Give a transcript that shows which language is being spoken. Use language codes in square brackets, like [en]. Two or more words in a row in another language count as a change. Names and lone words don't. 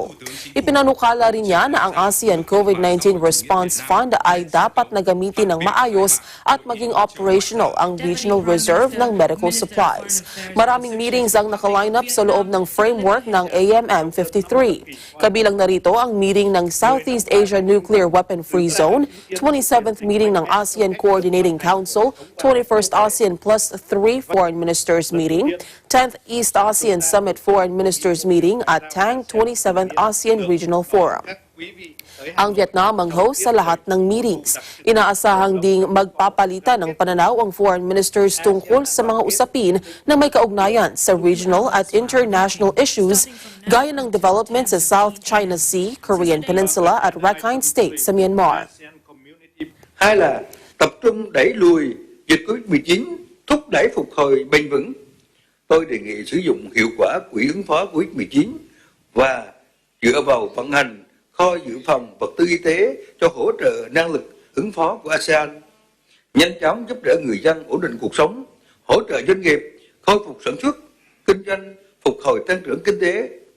[tl] Ipinanukala rin niya na ang ASEAN COVID-19 Response Fund ay dapat na gamitin ng maayos at maging operational ang [en] regional reserve [tl] ng [en] medical supplies. [tl] Maraming meetings ang nakaline up sa loob ng framework ng AMM 53. Kabilang narito ang meeting ng Southeast Asia Nuclear Weapon Free Zone, [en] 27th meeting [tl] ng ASEAN Coordinating Council, 21st ASEAN Plus 3 Foreign Ministers Meeting, 10th East ASEAN Summit Foreign Ministers Meeting at TANG 27th ASEAN Regional Forum. Ang Vietnam ang host sa lahat ng meetings. Inaasahang ding magpapalitan ng pananaw ang [en] foreign ministers [tl] tungkol sa mga usapin na may kaugnayan sa regional at [en] international issues [tl] gaya ng development sa South China Sea, Korean Peninsula at Rakhine State sa Myanmar. [vi] Hai là tập trung đẩy lùi dịch COVID-19, thúc đẩy phục hồi bền vững. Tôi đề nghị sử dụng hiệu quả quỹ ứng phó COVID-19 và dựa vào vận hành kho dự phòng vật tư y tế cho hỗ trợ năng lực ứng phó của ASEAN, nhanh chóng giúp đỡ người dân ổn định cuộc sống, hỗ trợ doanh nghiệp khôi phục sản xuất, kinh doanh, phục hồi tăng trưởng kinh tế.